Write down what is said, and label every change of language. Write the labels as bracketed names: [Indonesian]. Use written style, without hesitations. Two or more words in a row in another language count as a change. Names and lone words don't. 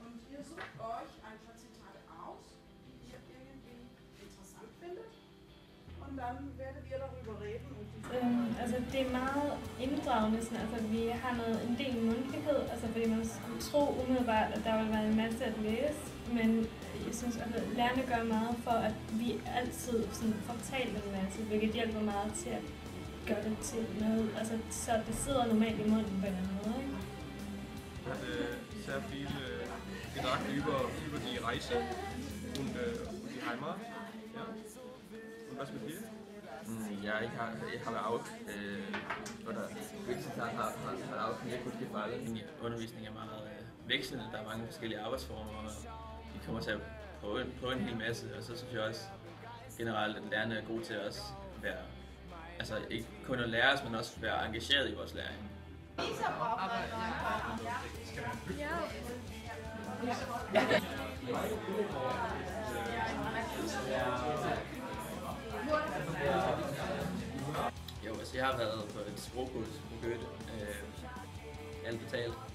[German] Ihr sucht euch ein paar Zitate aus, die ihr irgendwie interessant findet. Und dann werdet ihr darüber reden. [Danish] Altså det er meget inddragende, sådan, altså vi har en del mundtlighed, altså fordi man skulle tro umiddelbart, at der vil være en masse at læse, men jeg synes, at lærerne gør meget for, at vi altid sådan, får talt en masse, hvilket hjælper meget til at gøre det til noget, also så det sidder normalt i munden på en eller anden måde, ikke? [German] Sehr viele Gedanken über die Reise und die Heimat. Ja. Und was mit dir? Ja, ich habe auch, oder Wechseltag hat auch mir gut gefallen. [Danish] Min undervisning er meget vekslende, der er mange forskellige arbejdsformer, og vi kommer til at prøve en hel masse, og så synes jeg også generelt, at lærerne er gode til at også være, altså ikke kun at lære os, men også være engageret i vores læring. Jo, altså jeg har været på et sprogkurs på Goethe, alt betalt.